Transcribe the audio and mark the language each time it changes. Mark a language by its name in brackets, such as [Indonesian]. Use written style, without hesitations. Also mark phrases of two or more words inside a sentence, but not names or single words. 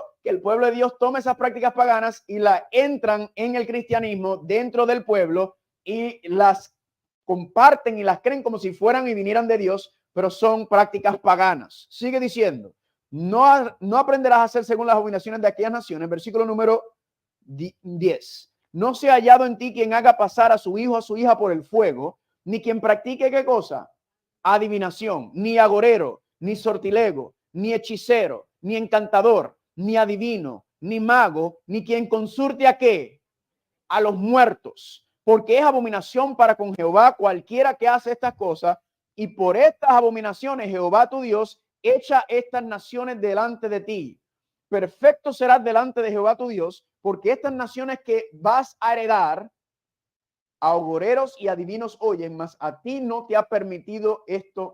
[Spanish] Que el pueblo de Dios toma esas prácticas paganas y las entran en el cristianismo dentro del pueblo y las comparten y las creen como si fueran y vinieran de Dios, pero son prácticas paganas. Sigue diciendo, no aprenderás a hacer según las abominaciones de aquellas naciones. Versículo número 10. No sea hallado en ti quien haga pasar a su hijo o a su hija por el fuego, ni quien practique ¿qué cosa? Adivinación, ni agorero, ni sortilego, ni hechicero, ni encantador, ni adivino, ni mago, ni quien consulte a qué? A los muertos, porque es abominación para con Jehová cualquiera que hace estas cosas, y por estas abominaciones Jehová tu Dios echa estas naciones delante de ti. Perfecto serás delante de Jehová tu Dios, porque estas naciones que vas a heredar, a agoreros y adivinos oyen, mas a ti no te ha permitido esto.